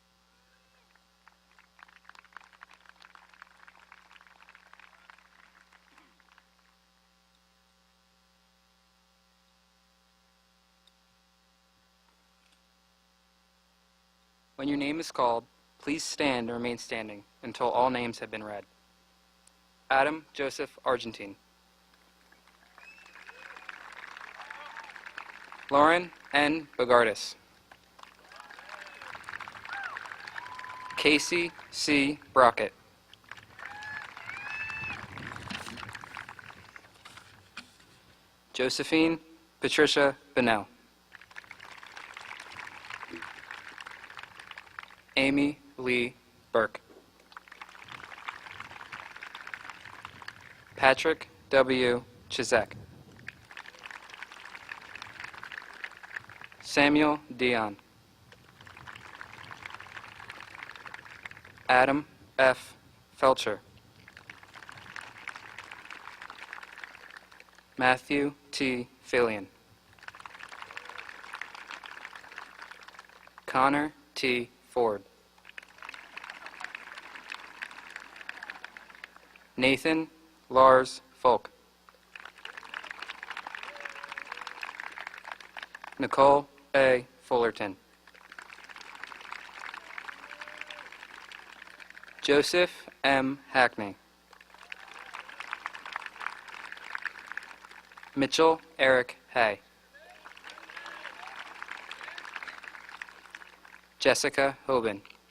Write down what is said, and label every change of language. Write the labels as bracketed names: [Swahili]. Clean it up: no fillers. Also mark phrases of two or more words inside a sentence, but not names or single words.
[English] When your name is called, please stand and remain standing until all names have been read. Adam Joseph Argentine. Lauren N. Bogardus. Casey C. Brockett. Josephine Patricia Bennell. Amy Lee Burke. Patrick W. Chizek. Samuel Dion. Adam F. Felcher. Matthew T. Fillion. Connor T. Ford. Nathan Lars Folk. Nicole A. Fullerton. Joseph M. Hackney. Mitchell Eric Hay. Jessica Hoban.